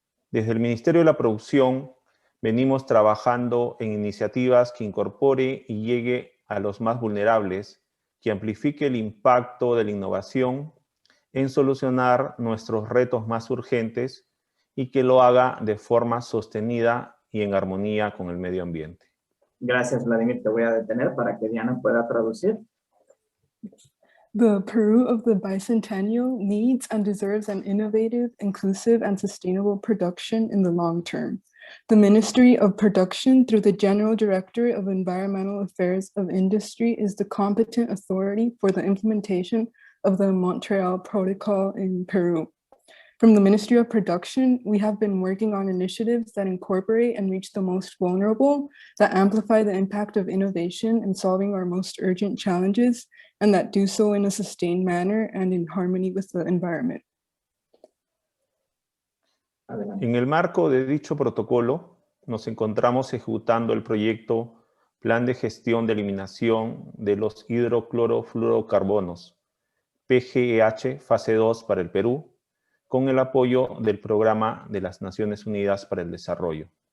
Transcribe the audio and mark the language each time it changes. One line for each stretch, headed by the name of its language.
Spanish: Desde el Ministerio de la Producción venimos trabajando en iniciativas que incorpore y llegue a los más vulnerables, que amplifique el impacto de la innovación en solucionar nuestros retos más urgentes y que lo haga de forma sostenida y en armonía con el medio ambiente. Gracias, Vladimir. Te voy a detener para que Diana pueda traducir.
English: The Peru of the bicentennial needs and deserves an innovative, inclusive, and sustainable production in the long term. The Ministry of Production, through the General Directorate of Environmental Affairs of Industry, is the competent authority for the implementation of the Montreal Protocol in Peru. From the Ministry of Production, we have been working on initiatives that incorporate and reach the most vulnerable, that amplify the impact of innovation in solving our most urgent challenges, and that do so in a sustained manner and in harmony with the environment.
Spanish: Adelante. En el marco de dicho protocolo, nos encontramos ejecutando el proyecto Plan de Gestión de Eliminación de los Hidroclorofluorocarbonos, PGEH Fase 2 para el Perú, con el apoyo del Programa de las Naciones Unidas para el Desarrollo.